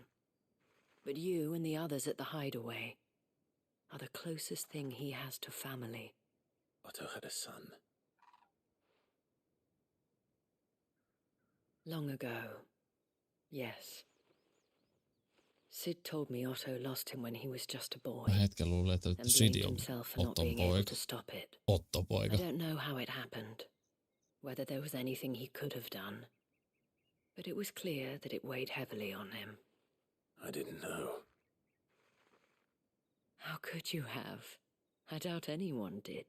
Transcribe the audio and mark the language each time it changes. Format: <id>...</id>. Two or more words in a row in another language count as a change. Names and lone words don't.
<en>But you and the others at the hideaway are the closest thing he has to family. Otto had a son. Long ago, yes. Sid told me Otto lost him when he was just a boy.</en> <fi>Mä hetken luulen, että</fi> <en>and Sid blamed</en> <fi>on</fi> <en>himself for not</en> <fi>Otton</fi> <en>being able</en> <fi>poika.</fi> <en>to stop it.</en> <fi>Otto poika.</fi> <en>I don't know how it happened, whether there was anything he could have done, but it was clear that it weighed heavily on him. I didn't know. How could you have? I doubt anyone did.</en>